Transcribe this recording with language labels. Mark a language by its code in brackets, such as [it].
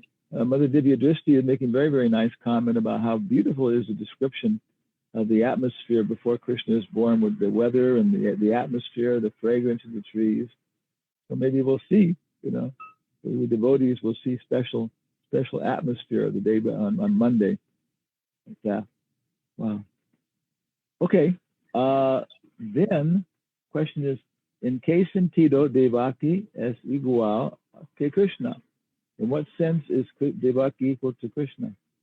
[en] Mother Divya Drishti is making very, very nice comment about how beautiful is the description of the atmosphere before Krishna is born, with the weather and the atmosphere, the fragrance of the trees. So maybe we'll see, the devotees will see special atmosphere of the day on Monday. Like that. Wow. Okay. Then question is, [es] ¿en qué sentido Devaki es igual que Krishna? [en] In what sense is Devaki equal to Krishna?